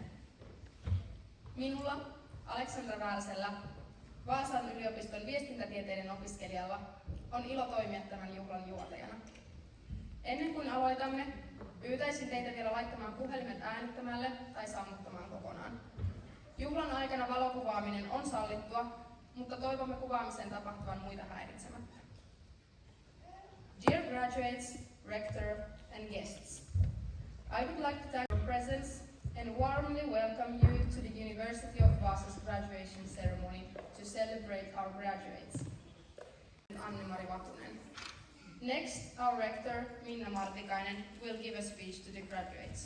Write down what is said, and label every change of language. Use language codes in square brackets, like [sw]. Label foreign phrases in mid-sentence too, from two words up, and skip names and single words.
[fi] Minulla, Aleksandra Väärsellä, Vaasan yliopiston viestintätieteiden opiskelijalla, on ilo toimia tämän juhlan juontajana. Ennen kuin aloitamme, pyytäisin teitä vielä laittamaan puhelimet äänittämälle tai sammuttamaan kokonaan. Juhlan aikana valokuvaaminen on sallittua, mutta toivomme kuvaamisen tapahtuvan muita häiritsemättä. [en] Dear graduates, rector and guests, I would like to thank your presence and warmly welcome you to the University of Vasa's graduation ceremony to celebrate our graduates. Anne-Mari Vatunen. Next, our rector, Minna Martikainen, will give a speech to the graduates.